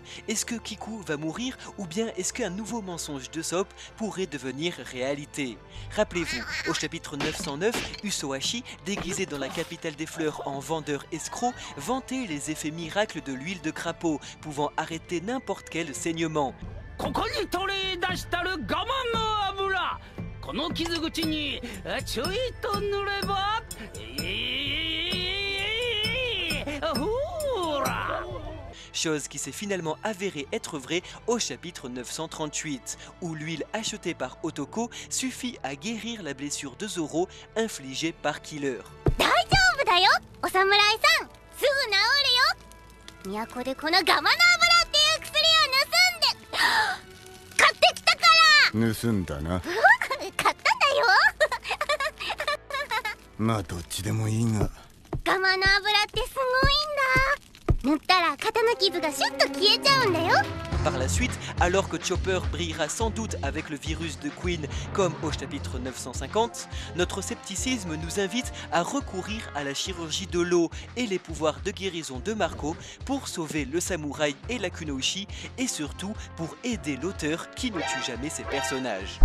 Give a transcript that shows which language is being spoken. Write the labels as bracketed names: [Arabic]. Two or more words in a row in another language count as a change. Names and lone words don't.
[French] Est-ce que Kiku va mourir, ou bien est-ce qu'un nouveau mensonge de Sop pourrait devenir réalité? Rappelez-vous, au chapitre 909, Usohashi, déguisé dans la capitale des fleurs en vendeur escroc, vantait les effets miracles de l'huile de crapaud, pouvant arrêter n'importe quel saignement. [Japanese] この傷口にちょいと塗ればほら [French] Chose qui s'est finalement avérée être vraie au chapitre 938, où l'huile achetée par Otoko suffit à guérir la blessure de Zoro infligée par Killer. [Japanese] 大丈夫だよ、お侍さん。すぐ治るよ。都でこのガマの油っていう薬を盗んで買ってきたから。盗んだな。買ったんだよ。まあどっちでもいいが。ガマの油ってすごいんだ。塗ったら肩の傷がシュッと消えちゃうんだよ。 [French] Par la suite, alors que Chopper brillera sans doute avec le virus de Queen comme au chapitre 950, notre scepticisme nous invite à recourir à la chirurgie de l'eau et les pouvoirs de guérison de Marco pour sauver le samouraï et la kunoichi, et surtout pour aider l'auteur qui ne tue jamais ses personnages.